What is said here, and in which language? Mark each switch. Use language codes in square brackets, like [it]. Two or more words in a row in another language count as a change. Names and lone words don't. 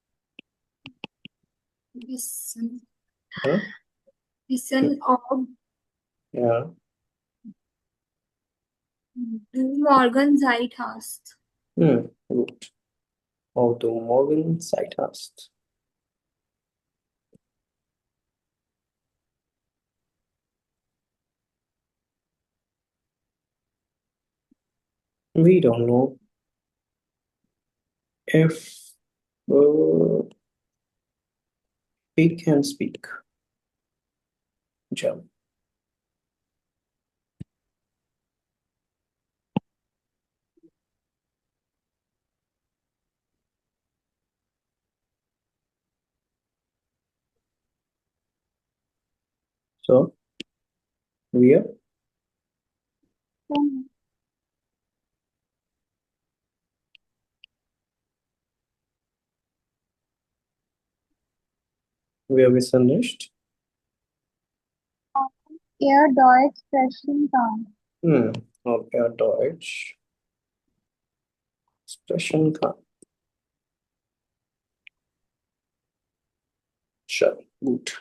[de] wissen, ja, wissen, ob ja, du morgen Zeit hast. gut, ob du morgen Zeit hast। [en] We don't know if we can speak German। So Um, [de] wir wissen nicht, Er Deutsch sprechen kann. ob er Deutsch sprechen kann। [hi] चलो गुड।